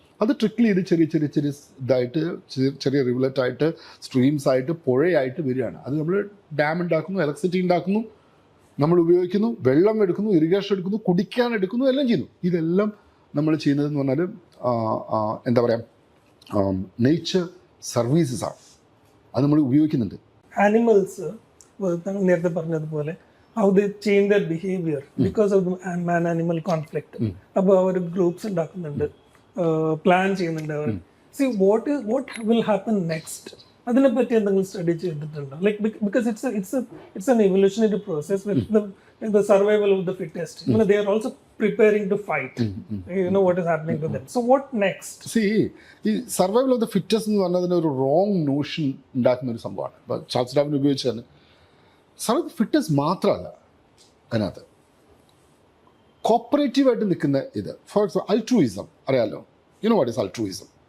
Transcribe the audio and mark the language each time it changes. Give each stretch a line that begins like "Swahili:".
Malayalam: അത് ട്രിക്കിൾ ചെയ്ത് ചെറിയ ഇതായിട്ട് ചെറിയ റിവലറ്റായിട്ട്, സ്ട്രീംസ് ആയിട്ട്, പുഴയായിട്ട് വരികയാണ്. അത് നമ്മൾ ഡാം ഉണ്ടാക്കുന്നു, ഇലക്ട്രിസിറ്റി ഉണ്ടാക്കുന്നു, നമ്മൾ ഉപയോഗിക്കുന്നു, വെള്ളം എടുക്കുന്നു, ഇറിഗേഷൻ എടുക്കുന്നു, കുടിക്കാൻ എടുക്കുന്നു, എല്ലാം ചെയ്യുന്നു. ഇതെല്ലാം നമ്മൾ ചെയ്യുന്നതെന്ന് പറഞ്ഞാൽ എന്താ പറയുക, നേച്ചർ സർവീസസ് ആണ്. അത് നമ്മൾ ഉപയോഗിക്കുന്നുണ്ട്. ആനിമൽസ് നേരത്തെ പറഞ്ഞതുപോലെ
English: how they change their behavior because of the man animal conflict.
Malayalam: അപ്പോൾ അവർ ഗ്രൂപ്പ്സ് ഉണ്ടാക്കുന്നുണ്ട്, പ്ലാൻ ചെയ്യുന്നുണ്ട് അവർ.
English: See what will happen next,
Malayalam: അതിനെപ്പറ്റി എന്തെങ്കിലും സ്റ്റഡി ചെയ്തിട്ടുണ്ടോ?
English: Like because it's an evolutionary process with the survival of the fittest. They are also preparing to fight. What is happening to them. So what next?
Malayalam: See, ഈ survival of the fittest എന്ന് പറഞ്ഞതിന് ഒരു wrong Notion ഉണ്ടാക്കുന്ന ഒരു സംഭവമാണ്. ഇപ്പോൾ Charles Darwin ഉപയോഗിച്ചാണ്. Survival fitness മാത്രമല്ല അതിനകത്ത് കോപ്പറേറ്റീവായിട്ട് നിൽക്കുന്ന ഇത്. ഫോർ എക്സാമ്പിൾ അൾട്രൂയിസം അറിയാമല്ലോ.
English: You know what is altruism.